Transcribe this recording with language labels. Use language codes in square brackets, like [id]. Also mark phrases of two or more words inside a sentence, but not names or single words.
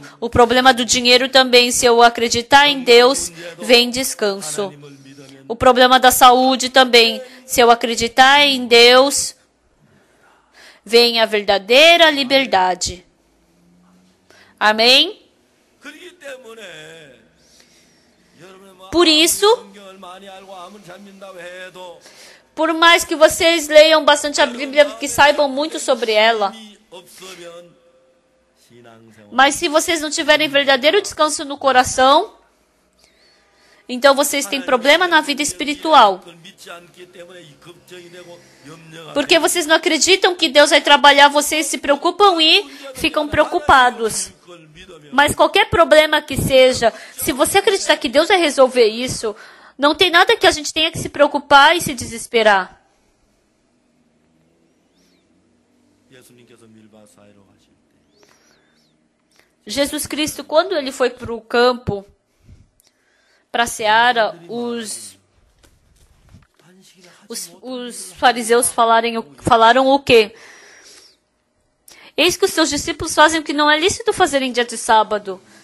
[pt] O problema do dinheiro também. Se eu acreditar em Deus, vem descanso. O problema da saúde também. Se eu acreditar em Deus, vem a verdadeira liberdade. Amém? [ko] 그렇기 때문에 여러분의 [pt] Por isso, [ko] 성경을 많이 알고 아무리 잘 믿는다고 해도 [pt] por mais que vocês leiam bastante a Bíblia, que saibam muito sobre ela, [ko] 없으면 신앙생활 [pt] mas se vocês não tiverem verdadeiro descanso no coração, então vocês têm problema na vida espiritual. [ko] 그걸 믿지 않기 때문에 이 걱정이 되고 염려가 [pt] Porque vocês não acreditam que Deus vai trabalhar, vocês se preocupam e ficam preocupados. [ko] 그걸 믿으면 [pt] Mas qualquer problema que seja, se você acreditar que Deus vai resolver isso, não tem nada que a gente tenha que se preocupar e se desesperar. [ko] 예수님께서 밀밭 사이로 가실 때 [pt] Jesus Cristo, quando ele foi para o campo, para a seara, os fariseus falaram o quê? Eis que os seus discípulos fazem o que não é lícito fazer em dia de sábado.